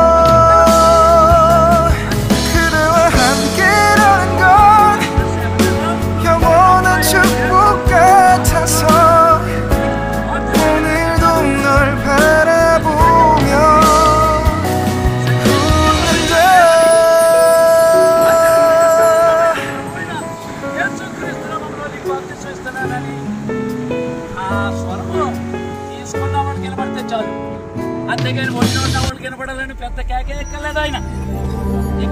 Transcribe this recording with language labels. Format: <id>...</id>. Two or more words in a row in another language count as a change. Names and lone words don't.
<ko>그대와 함께라는 건 영원한 축복 같아서 오늘도 널 바라보며 웃는다.</ko> <te>అంతేగాని ఒడిలో ఉన్న వాళ్ళు కనపడాలని పెద్ద కేకే ఎక్కలేదు ఆయన ఇక్కడ.</te>